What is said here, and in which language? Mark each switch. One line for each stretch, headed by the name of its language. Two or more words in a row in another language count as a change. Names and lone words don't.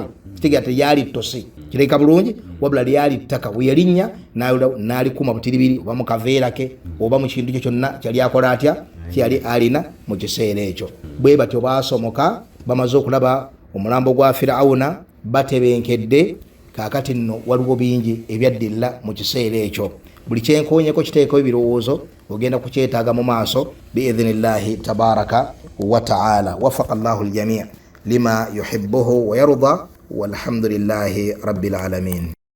Ganda: Kitegeera teyali ttosi, kireka bulungi, wabula lyali ttaka weyalinnya n'alikuuma butiribiri, oba mu kaveera ke oba mu kintu kyo kyonna kyali akola atya kyali alina mu kiseera ekyo. Bwe batyo basomoka bamaze okulaba omulambo gwa Firawuna batebenkedde. Kaakati nno waliwo bingi ebyaddirira mu kiseera ekyo. Buli kyenkoonyeko kiteeko ebirowoozo ogenda kukyetaaga mu maaso
Arabic: بإذن الله تبارك وتعالى. وفق الله الجميع لما يحبه ويرضى, والحمد لله رب العالمين.